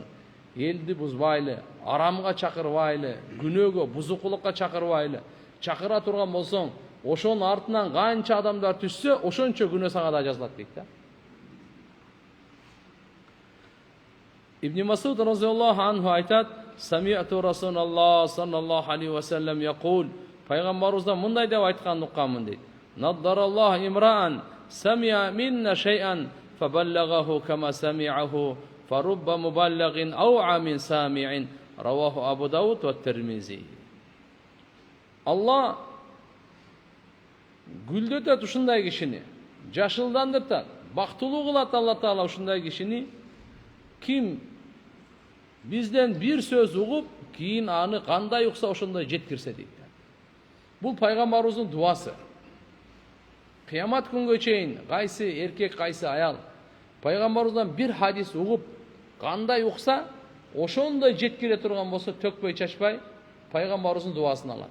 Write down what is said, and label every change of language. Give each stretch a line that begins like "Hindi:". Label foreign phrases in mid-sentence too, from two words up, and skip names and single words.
Kyrgyz: Элди бузбайлы, арамга чакырбайлы, күнөөгө, бузукулукка чакырбайлы. Чакыра турган болсоң, ошонун артынан канча адамдар түшсө, ошончо күнөө сага да жазылат дейт да.
Arabic: Ибн Масуд رضي الله عنه айтат: "سمعت رسول الله صلى الله عليه وسلم يقول."
Kyrgyz: Пайгамбарыбыздан мындай деп айтканын укканмын дейт.
Arabic: "نضر الله امرأ سمع منا شيئا فبلغه كما سمعه فرب مبلغ أوعى من سامع رواه أبو داود والترمذي.
Kyrgyz: Allah gülдөтөт ушундай кишини, жашылдандыртат, бактылуу кылат Алла Таала ушундай кишини. Ким бизден бир сөз угуп, кийин аны кандай укса ошондой жеткирсе дейт. Бул пайгамбарыбыздын дуасы. Кыямат күнгө чейин кайсы эркек, кайсы аял пайгамбарыбыздан бир хадис угуп, кандай укса, ошондой жеткире турган болсо, төкпөй чачпай пайгамбарыбыздын дуасын алат.